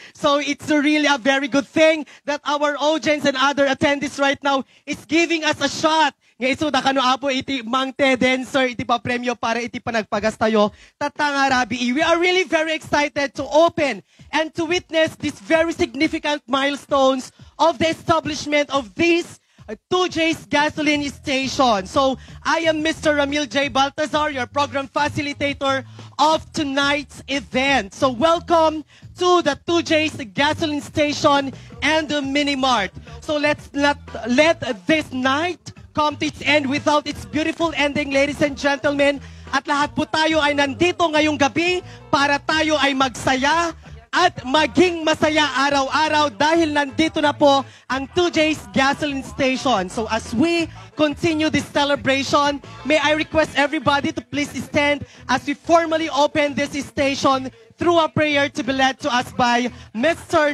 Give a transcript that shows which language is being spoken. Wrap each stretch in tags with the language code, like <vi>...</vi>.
<en>So, it's really a very good thing that our audience and other attendees right now is giving us a shot.</en> <ilo>Nga isuda kano apo iti Mang Teden, sir, iti pa premyo para iti panagpagas tayo.</ilo> <en>Tatanga rabi. We are really very excited to open and to witness these very significant milestones of the establishment of these 2J's gasoline station. So, I am Mr. Ramil J. Baltazar, your program facilitator of tonight's event. So, welcome to the 2J's gasoline station and the Mini Mart. So, let's not let this night come to its end without its beautiful ending, ladies and gentlemen.</en> <tl>At lahat po tayo ay nandito ngayong gabi para tayo ay magsaya at maging masaya araw-araw dahil nandito na po ang 2J's gasoline station.</tl> <en>So as we continue this celebration, may I request everybody to please stand as we formally open this station through a prayer to be led to us by Mr.</en>